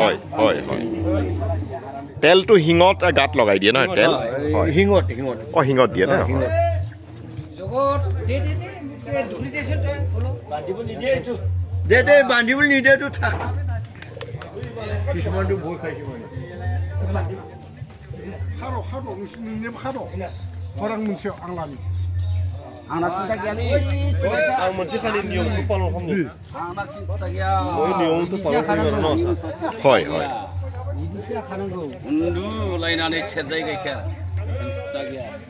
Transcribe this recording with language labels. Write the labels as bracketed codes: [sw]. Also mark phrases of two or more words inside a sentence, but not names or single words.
[as] হয় হয় হয় তেলটো শিঙত গাত লগাই দিয়ে নহয় তেল শিঙত শিঙত দিয়ে ন দে বান্ধিবলৈ নিদিয়েতো থাক কিছুমানটো ভয় খাইছে মানে [brx] orang moनसे आं लानि आंना सिन्था गैयालै आं मोनसे खालि नियमखौ पालन खालामनो आंना सिन्था गैया ओइ नियमखौ पालन खालामनो न [as] হয় হয় [brx] इदिसो खानांगौ उन्दुलायनानै सेरजाय गायखेर सिन्था गैया